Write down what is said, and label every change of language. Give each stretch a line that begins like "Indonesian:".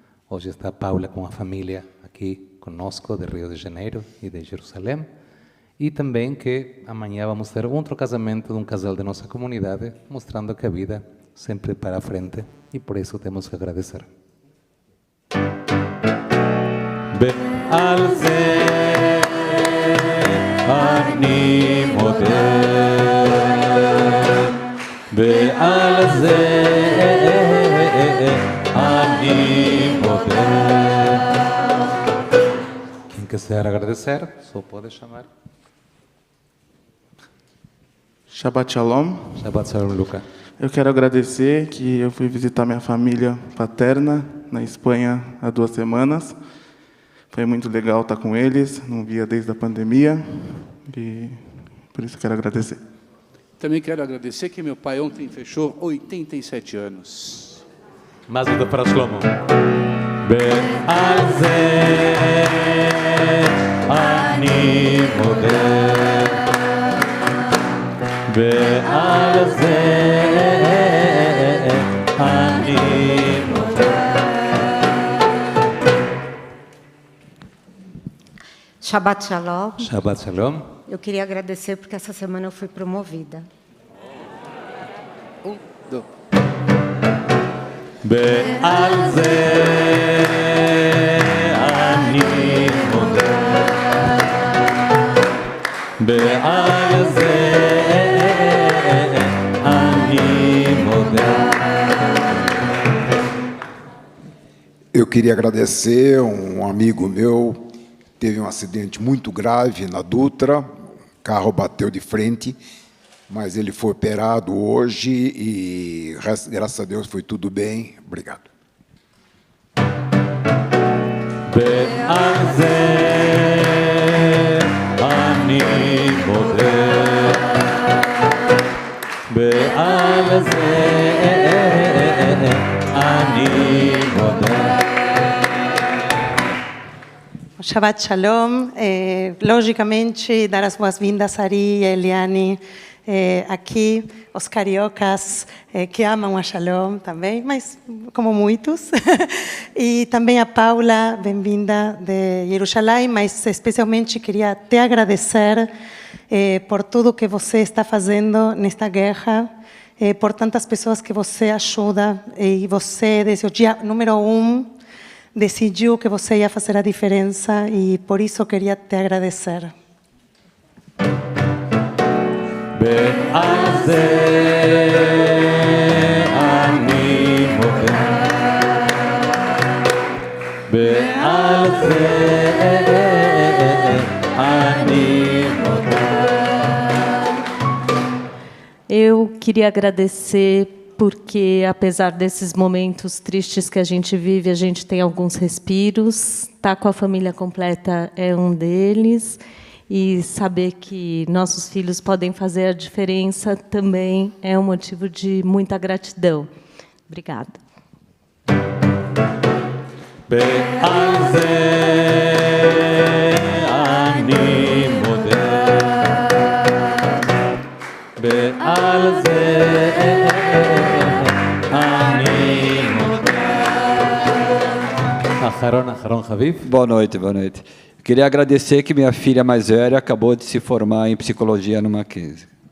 Portuguese: Hoje está a Paula com a família aqui conosco de Rio de Janeiro e de Jerusalém. E também que amanhã vamos ter outro casamento de um casal de nossa comunidade, mostrando que a vida sempre para frente e por isso temos que agradecer.
Hebrew: ועל זה אני מודה ועל זה אני מודה
Portuguese: Quem quiser agradecer, só pode chamar.
Hebrew: Shabbat Shalom. Shabbat Shalom, Luca.
Portuguese: Eu quero agradecer que eu fui visitar minha família paterna na Espanha há 2 semanas. Foi muito legal estar com eles, não via desde a pandemia, e por isso quero agradecer. Também quero agradecer que meu pai ontem fechou 87 anos. Mais uma para Shlomo.
Hebrew: ועל זה אני מודה ועל זה אני מודה Shabbat Shalom. Shabbat Shalom.
Portuguese: Eu queria agradecer porque essa semana eu fui promovida.
Hebrew: ועל זה אני מודה ועל זה אני מודה
Portuguese: Eu queria agradecer um amigo meu, teve um acidente muito grave na Dutra, o carro bateu de frente, mas ele foi operado hoje e, graças a Deus, foi tudo bem. Obrigado.
Hebrew: ועל זה אני מודה ועל זה אני מודה Shabbat Shalom.
Portuguese: Logicamente, dar as boas-vindas a Ari e Eliane aqui, os cariocas que amam a Shalom também, mas como muitos. E também a Paula, bem-vinda de Jerusalém, mas especialmente queria te agradecer por tudo que você está fazendo nesta guerra, por tantas pessoas que você ajuda, e você, desde o dia número 1, decidiu que você ia fazer a diferença e por isso queria te agradecer.
Hebrew: ועל זה אני מודה, ועל זה אני מודה.
Portuguese: Eu queria agradecer porque, apesar desses momentos tristes que a gente vive, a gente tem alguns respiros. Estar com a família completa é um deles. E saber que nossos filhos podem fazer a diferença também é um motivo de muita gratidão. Obrigada.
Hebrew: ועל זה אני מודה, ועל זה אני מודה. אחרון חביב.
Portuguese: Boa noite, boa noite. Queria agradecer que minha filha mais velha acabou de se formar em psicologia no Mackenzie.